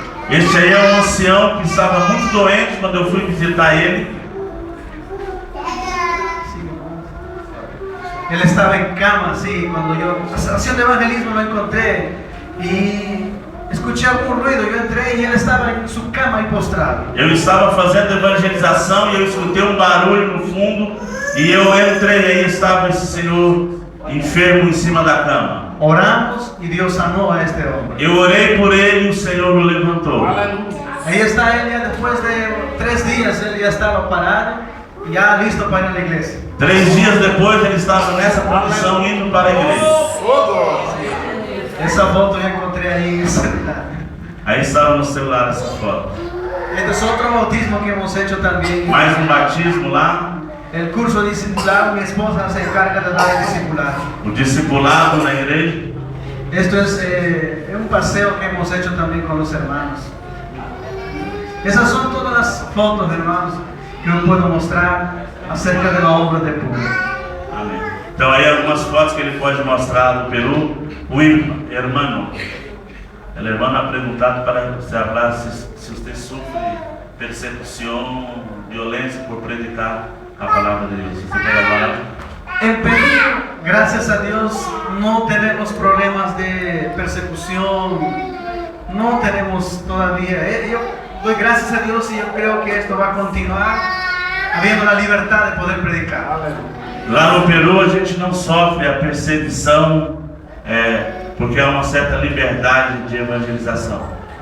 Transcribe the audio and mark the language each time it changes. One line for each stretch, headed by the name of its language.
Portuguese: Este aí é um ancião que estava muito doente quando eu fui visitar ele.
Spanish: Él estaba en cama, así, cuando yo haciendo evangelismo lo encontré y escuché algún ruido, yo entré y él estaba en su cama y postrado.
Portuguese: Eu estava fazendo evangelização e eu escutei um barulho no fundo e eu entrei e aí estava esse senhor enfermo em cima da cama.
Spanish: Oramos y Dios sanó a este hombre.
Portuguese: Eu orei por ele e o Senhor o levantou.
Spanish: Ahí está él ya después de 3 días, él ya estaba parado, ya listo para ir a la iglesia.
Portuguese: 3 dias depois ele estava nessa condição indo para a igreja.
Spanish: Esa foto yo encontré ahí en el celular.
Portuguese: Aí estava no celular essa foto.
Spanish: Este es otro bautismo que hemos hecho también.
Portuguese: Mais um batismo lá.
Spanish: El curso de discipulado, mi esposa se encarga de dar el discipulado.
Portuguese: O discipulado na igreja.
Spanish: Esto es un paseo que hemos hecho también con los hermanos. Esas son todas las fotos, hermanos, que eu puedo mostrar acerca de la obra de Peru.
Portuguese: Amém. Então aí algumas fotos que ele pode mostrar do Peru. O irmão,
Spanish: el hermano ha preguntado para se hablar se usted sufre persecución, violência por predicar
Portuguese: a palavra de Deus. Você quer falar?
Spanish: En Perú, gracias a Dios, no tenemos problemas de persecución, no tenemos todavía. Yo doy gracias a Dios y yo creo que esto va a continuar habiendo la libertad de poder predicar.
Portuguese: Lá no Peru a gente não sofre a perseguição, porque há uma certa liberdade de evangelização.